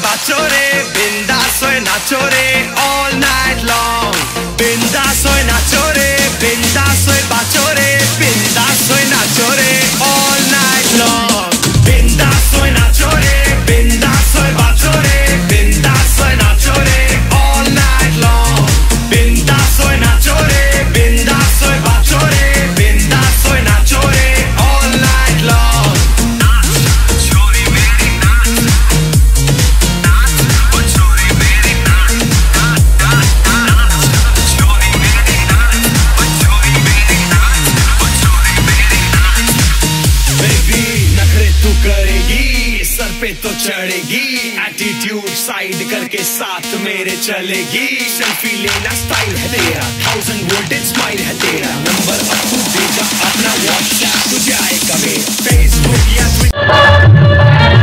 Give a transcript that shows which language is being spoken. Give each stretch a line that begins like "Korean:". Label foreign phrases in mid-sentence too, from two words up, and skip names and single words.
Hindi: नाचो रे बिंदास होए नाचो रे
English: all night long
Hindi: बिंदास होए नाचो रे बिंदास होए बाचो रे बिंदास होए नाचो रे
English: all night long
Hindi: बिंदास होए नाचो रे बिंदास होए बाचो रे बिंदास होए नाचो रे
English: all night long
Hindi: बिंदास होए नाचो रे बिंदास होए बाचो रे बिंदास होए नाचो रे
English: all night long
Hindi: छोरी मेरी नाच नाच ओ छोरी मेरी नाच छोरी मेरी नाच ओ छोरी मेरी नाच ओ छोरी मेरी नाच बेबी नखरे तू करेगी सर पे तो चढ़ेगी
English: attitude side
Hindi: करके साथ मेरे चलेगी सेल्फी लेना स्टाइल है तेरा 1000
English: voltage smile
Hindi: है तेरा नंबर अब तू देगा अपना व्हाट्सएप तुझे आएगा मेरा फेसबुक या ट्विटर